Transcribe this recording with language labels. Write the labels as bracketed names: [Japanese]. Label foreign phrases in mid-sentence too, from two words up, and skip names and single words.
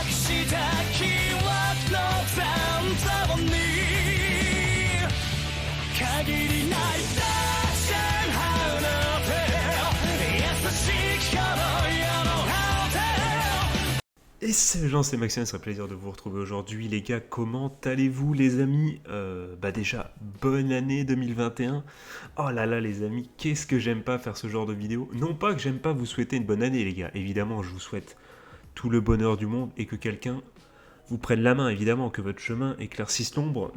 [French] した記憶の残像に限りないダッシュハウの手優しき頃よのハウテ Et salut les gens, c'est Maxime, ça serait plaisir de vous retrouver aujourd'hui les gars, comment allez-vous les amis? Déjà, bonne année 2021. Oh là là les amis, qu'est-ce que j'aime pas faire ce genre de vidéo. Non pas que j'aime pas vous souhaiter une bonne année les gars, évidemment je vous souhaite tout le bonheur du monde et que quelqu'un vous prenne la main, évidemment, que votre chemin éclaircisse l'ombre.